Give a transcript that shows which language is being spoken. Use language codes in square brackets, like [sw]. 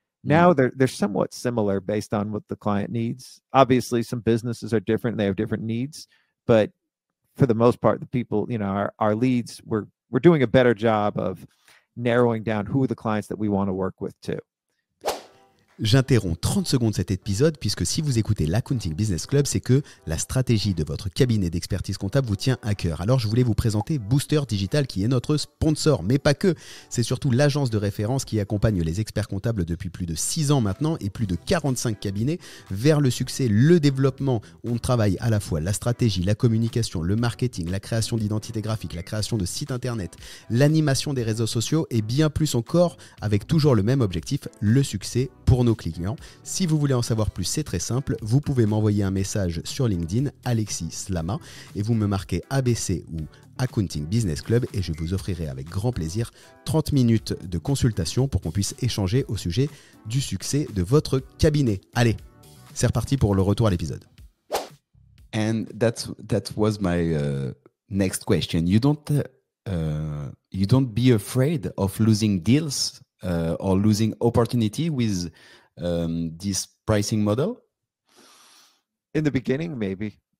[en] Now they're somewhat similar based on what the client needs. Obviously, some businesses are different. They have different needs, but for the most part, the people, our leads, we're doing a better job of narrowing down who are the clients that we want to work with too. [fr] J'interromps 30 secondes cet épisode puisque si vous écoutez l'Accounting Business Club, c'est que la stratégie de votre cabinet d'expertise comptable vous tient à cœur. Alors je voulais vous présenter Booster Digital qui est notre sponsor, mais pas que. C'est surtout l'agence de référence qui accompagne les experts comptables depuis plus de 6 ans maintenant et plus de 45 cabinets vers le succès, le développement. On travaille à la fois la stratégie, la communication, le marketing, la création d'identité graphique, la création de sites internet, l'animation des réseaux sociaux et bien plus encore avec toujours le même objectif, le succès pour pour nos clients. Si vous voulez en savoir plus, c'est très simple. Vous pouvez m'envoyer un message sur LinkedIn, Alexis Slama, et vous me marquez ABC ou Accounting Business Club et je vous offrirai avec grand plaisir 30 minutes de consultation pour qu'on puisse échanger au sujet du succès de votre cabinet. Allez, c'est reparti pour le retour à l'épisode. [en] And that was my next question. You don't be afraid of losing deals or losing opportunity with this pricing model? In the beginning, maybe.